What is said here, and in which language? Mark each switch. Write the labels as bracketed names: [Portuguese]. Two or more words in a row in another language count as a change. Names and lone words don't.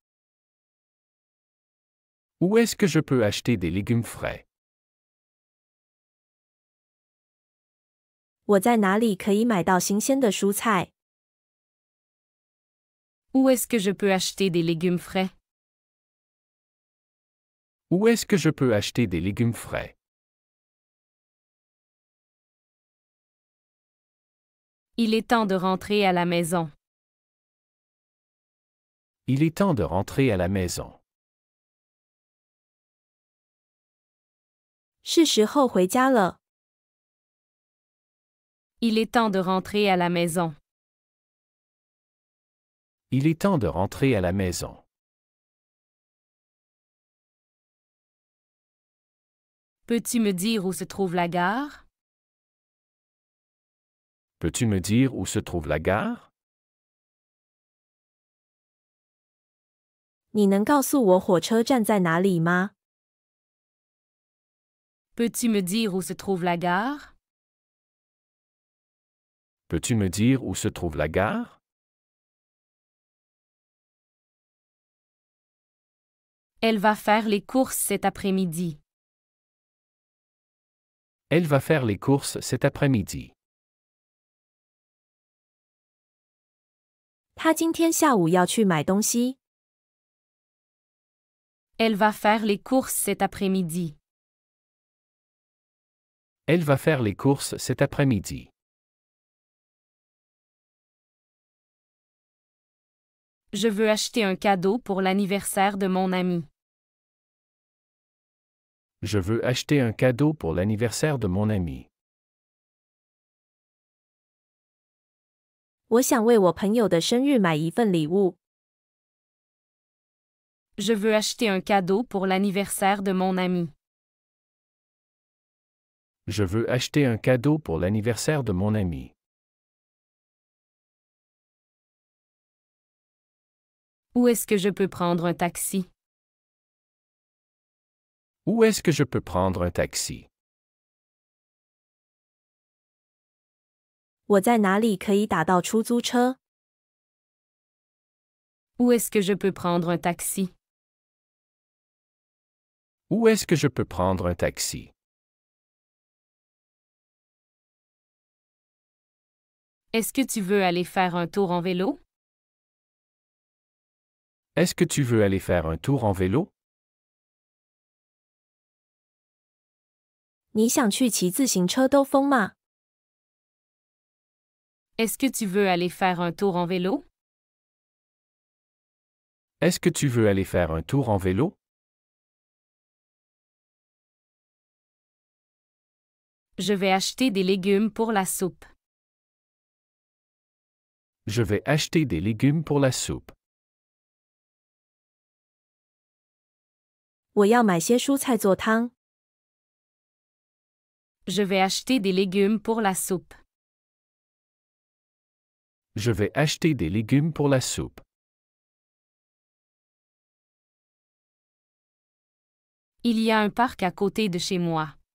[French] Où est-ce que je peux acheter des légumes frais? [Chinese] 我在哪里可以买到新鲜的蔬菜？ [French] Où est-ce que je peux acheter des légumes frais? Où est-ce que je peux acheter des légumes frais? Il est temps de rentrer à la maison. Il est temps de rentrer à la maison. [Chinese] 是时候回家了。 [French] Il est temps de rentrer à la maison. Il est temps de rentrer à la maison. Peux-tu me dire où se trouve la gare? Peux-tu me dire où se trouve la gare? [Chinese] 你能告诉我火车站在哪里吗？ [French] Peux-tu me dire où se trouve la gare? Peux-tu me dire où se trouve la gare? Elle va faire les courses cet après-midi. Elle va faire les courses cet après-midi. [Chinese] 她今天下午要去买东西。 [French] Elle va faire les courses cet après-midi. Elle va faire les courses cet après-midi. Je veux acheter un cadeau pour l'anniversaire de mon ami. Je veux acheter un cadeau pour l'anniversaire de mon ami. [Chinese] 我想为我朋友的生日买一份礼物。 [French] Je veux acheter un cadeau pour l'anniversaire de mon ami. Je veux acheter un cadeau pour l'anniversaire de mon ami. Où est-ce que je peux prendre un taxi? Où est-ce que je peux prendre un taxi? [Chinese] 我在哪里可以打到出租车？ [French] Où est-ce que je peux prendre un taxi? Où est-ce que je peux prendre un taxi? Est-ce que tu veux aller faire un tour en vélo? Est-ce que tu veux aller faire un tour en vélo? [Chinese] 你想去骑自行车兜风吗？ [French] Est-ce que tu veux aller faire un tour en vélo? Est-ce que tu veux aller faire un tour en vélo? Je vais acheter des légumes pour la soupe. Je vais acheter des légumes pour la soupe. [Chinese] 我要买些蔬菜做汤。 [French] Je vais acheter des légumes pour la soupe. Je vais acheter des légumes pour la soupe. Il y a un parc à côté de chez moi.